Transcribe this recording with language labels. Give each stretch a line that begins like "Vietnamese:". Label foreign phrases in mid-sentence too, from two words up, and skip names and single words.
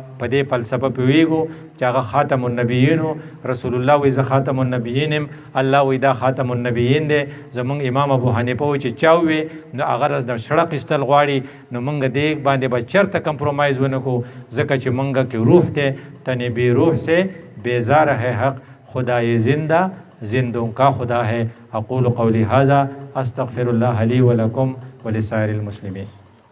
Pashto: په دې فلسفه پوهېږو چې هغه خاتم النبیین رسول الله وایي زه خاتم النبیین یم الله وایي دا خاتم النبیین دی زموږ امام ابو حنیفه وایي چې چا ووې نو هغه د شړق ایستل غواړي نو موږ دې باندې به چېرته کمپرومایز ونه کړو ځکه چې موږ کې روح دی
Urdu: تن بے روح سے بیزار ہے حق خدای زندہ زندوں کا خدا ہے
Arabic: اقول قولی هذا استغفر الله لی ولکم ولسائر المسلمین